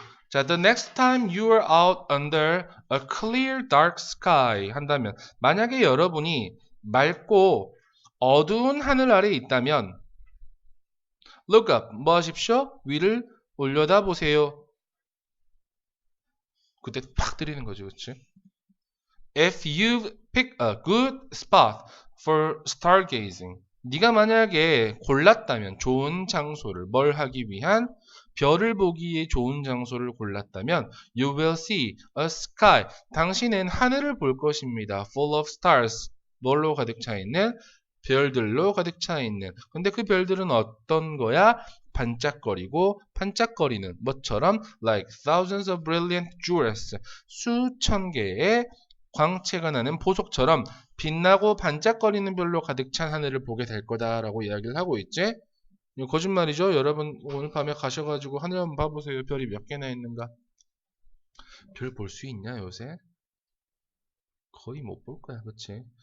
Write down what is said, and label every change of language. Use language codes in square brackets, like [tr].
[en] 자, the next time you are out under a clear dark sky [ko] 한다면, 만약에 여러분이 맑고 어두운 하늘 아래에 있다면 [en] look up, [ko] 뭐 하십시오? 위를 올려다보세요. 그때 팍 때리는 거죠, 그치? [en] If you pick a good spot for stargazing, [ko] 네가 만약에 골랐다면, 좋은 장소를 뭘 하기 위한, 별을 보기에 좋은 장소를 골랐다면 [en] you will see a sky. [ko] 당신은 하늘을 볼 것입니다. [en] full of stars. [ko] 뭘로 가득 차 있는? 별들로 가득 차 있는. 근데 그 별들은 어떤 거야? 반짝거리고 반짝거리는 뭐처럼 [en] like thousands of brilliant jewels. [ko] 수천 개의 광채가 나는 보석처럼 빛나고 반짝거리는 별로 가득 찬 하늘을 보게 될 거다라고 이야기를 하고 있지. 이거 거짓말이죠? 여러분 오늘 밤에 가셔가지고 하늘 한번 봐보세요. 별이 몇 개나 있는가? 별 볼 수 있냐 요새? 거의 못 볼 거야, 그치?